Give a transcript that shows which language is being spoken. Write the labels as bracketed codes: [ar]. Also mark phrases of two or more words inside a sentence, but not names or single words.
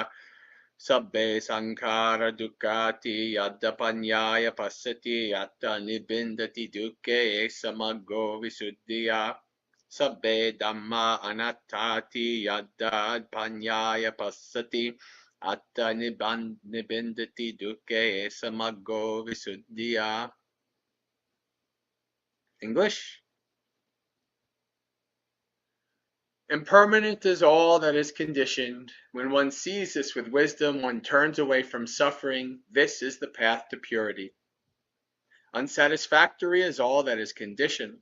[pi] Sabbe sankara dukkati yadapanyaya pasati yatta nibindati dukke esamaggo visuddhaya. Sabbe dhamma anattati yadapanyaya pasati atta nibindati dukke esamaggo visuddhaya. [en] English. Impermanent is all that is conditioned. When one sees this with wisdom, one turns away from suffering. This is the path to purity. Unsatisfactory is all that is conditioned.